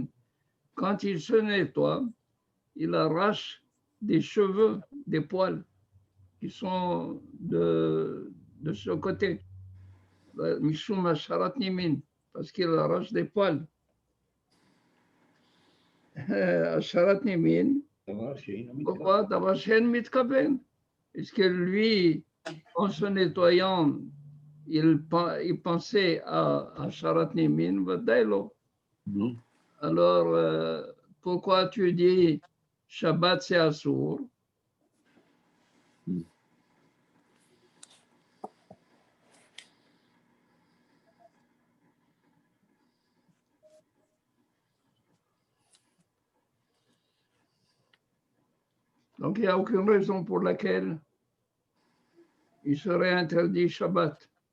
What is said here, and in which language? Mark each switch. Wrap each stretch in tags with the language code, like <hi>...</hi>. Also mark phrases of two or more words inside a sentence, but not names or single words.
<fr>Quand il se nettoie, il arrache des cheveux, des poils qui sont de ce côté.</fr> <he>משום השרת נימין.</he> <fr>Parce qu'il arrache des poils.</fr> <he>השרת נימין.</he> <fr>Pourquoi?</fr> <he>דבר שאין מתכוון.</he> <fr>Est-ce que lui, en se nettoyant, il pensait à</fr> <he>השרת נימין? Vadailo.</he> <fr>Non. Alors, pourquoi tu dis Shabbat c'est Assour? Donc, il n'y a aucune raison pour laquelle il serait interdit Shabbat.</fr>